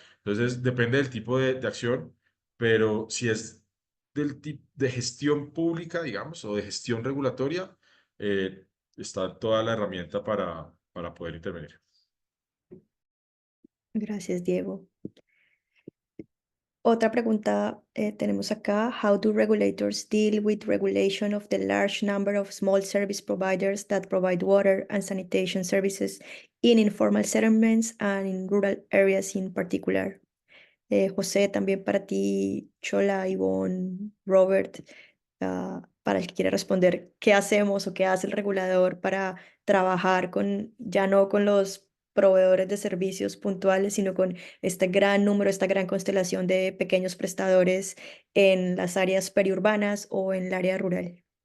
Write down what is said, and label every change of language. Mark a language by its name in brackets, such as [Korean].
[Spanish] Entonces, depende del tipo de acción, pero si es del tipo de gestión pública, digamos, o de gestión regulatoria, está toda la herramienta para poder intervenir. Gracias, Diego. Otra pregunta tenemos acá. [English] How do regulators deal with regulation of the large number of small service providers that provide water and sanitation services in informal settlements and in rural areas in particular? [Spanish] José, también para ti, Chola, Ivonne, Robert, para el que quiera responder, ¿qué hacemos o qué hace el regulador para trabajar ya no con los proveedores de servicios puntuales, sino con este gran número, esta gran constelación de pequeños prestadores en las áreas periurbanas o en el área rural?